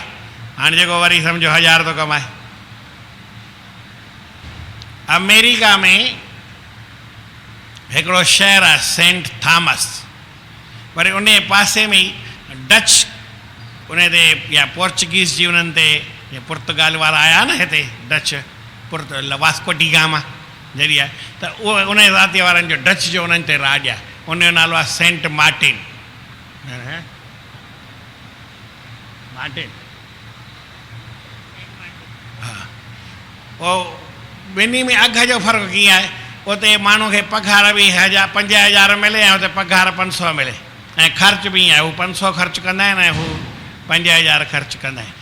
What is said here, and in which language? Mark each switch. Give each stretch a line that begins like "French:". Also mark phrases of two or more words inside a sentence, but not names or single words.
Sindhi: हाणे जेको वरी सम्झो 1000 थो कमाए। अमेरिका में हिकिड़ो शहर आहे सेंट थॉमस, वरी उन पासे में ई डच उन ते या पोर्चुगीज़ जी उन्हनि ते या पुर्तगाल वारा आया न हिते, डच वास्को डी गामा जॾहिं आहे त उहो उन ज़ातीअ वारनि जो डच जो उन्हनि ते राॼ आहे। उनजो नालो आहे सेंट मार्टिन। मार्टिन हा। पोइ ॿिन्ही में अघ जो फ़र्क़ु कीअं आहे? उते माण्हू खे पघार बि 5000 मिले ऐं उते पघार 500 मिले, ऐं ख़र्च बि ईअं आहे, हू 500 ख़र्चु कंदा आहिनि ऐं हू 5000 ख़र्चु कंदा आहिनि।